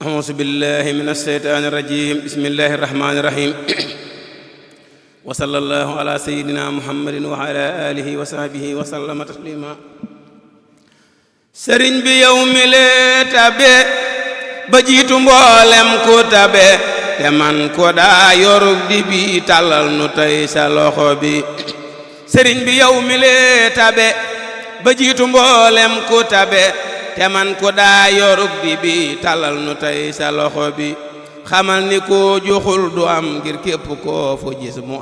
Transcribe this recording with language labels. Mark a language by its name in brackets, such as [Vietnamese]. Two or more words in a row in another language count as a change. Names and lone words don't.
[Arabic] أعوذ بالله من الشيطان الرجيم بسم الله الرحمن الرحيم وصلى الله على سيدنا محمد وعلى آله وصحبه وسلم تسليما [Wolof] sëriñ bi yow mi lee tabe ba jiitu mboolem ku tabe te man ko daa yorug di bi tàllal nu tey sa loxo bi sëriñ bi yow mi lee tabe ba jiitu mboolem ku tabe te man ko daa yorug di bi tàllal nu tey sa loxo bi xamal ni ko joxul du am ngir képp koo fu gis mu